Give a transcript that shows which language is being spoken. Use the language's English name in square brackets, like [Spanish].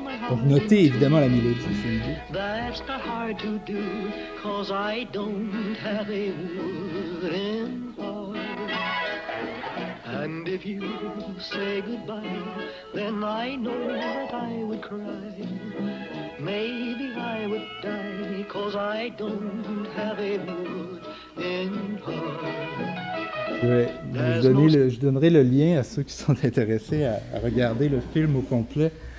[French] Donc notez évidemment la mélodie, c'est une idée. [English] That's not hard to do, 'cause I don't have a wooden heart. And if you say goodbye, then I know that I would cry. Maybe I would die, 'cause I don't have a wooden heart. [French] Je donnerai le lien à ceux qui sont intéressés à regarder le film au complet.